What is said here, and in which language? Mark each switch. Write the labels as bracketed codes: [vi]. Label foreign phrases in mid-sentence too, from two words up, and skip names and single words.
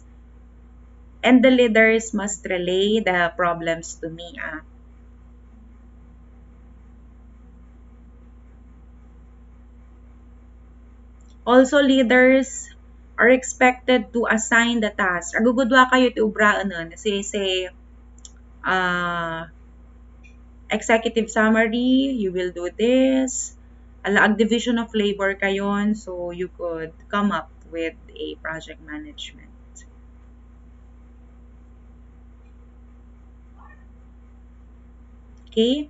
[en] And the leaders must relay the problems to me. Also, leaders are expected to assign the task. [ilo] Agugudwa kayo ti ubraan nun. [en] Say, executive summary, you will do this. Alaag division of labor kayon, so you could come up with a project management. Okay?